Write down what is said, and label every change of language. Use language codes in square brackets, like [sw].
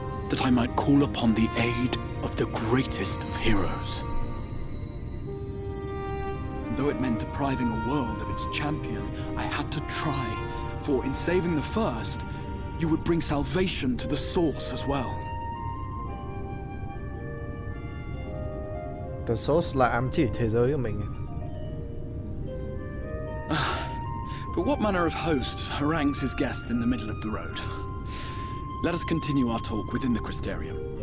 [en] That I might call upon the aid of the greatest of heroes. Though it meant depriving a world of its champion, I had to try. For in saving the first, you would bring salvation to the source as well. [vi] The Source là ám chỉ thế giới của mình. [en] But what manner of host harangues his guests in the middle of the road? Let us continue our talk within the Crystarium.